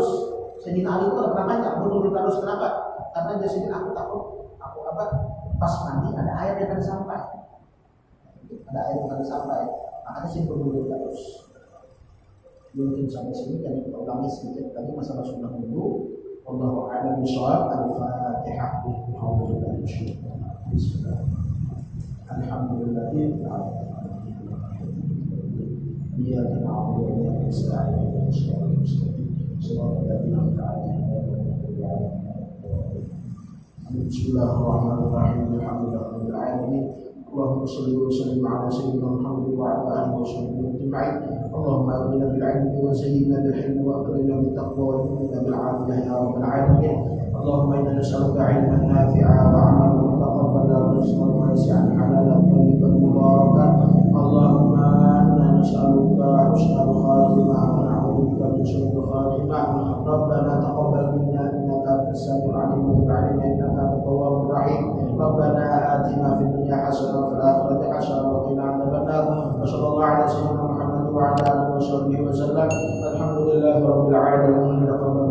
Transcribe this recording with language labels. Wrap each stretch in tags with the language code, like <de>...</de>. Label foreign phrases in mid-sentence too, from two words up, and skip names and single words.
<id>Sayyidina Ali itu tidak pernah panjang, bergundul terus. Kenapa? Karena dia sendiri aku takut, aku apa? Pas mandi ada air yang akan sampai, ada air yang akan sampai. Makanya sih bergundul terus. Mungkin sampai sini kan kita ulangi sedikit tadi masalah sunnah wudu.</id> <ar>والله أعلم بالصواب. الفاتحة. الحمد لله. إياك نعبد وإياك نستعين. بسم الله الرحمن الرحيم. الحمد لله رب العالمين. اللهم صل وسلم على سيدنا محمد وعلى آله وصحبه أجمعين. اللهم أغنا بالعلم وزينا بالحلم وأكرمنا بالتقوى وإنا بالعافية يا رب العالمين. اللهم إنا نسألك علما نافعا وعملا متقبلا ورزقا واسعا حلالا طيبا مباركا. اللهم إنا نسألك حسن الخاتمة ونعوذ بك من سوء الخاتمة. ربنا تقبل منا إنك أنت السميع العليم وتب علينا إنك أنت التواب الرحيم. ربنا آتنا في الدنيا حسنة وفي الآخرة حسنة وقنا عذاب النار. وصلى الله على سيدنا محمد وعلى آله وصحبه وسلم. الحمد لله رب العالمين.</ar>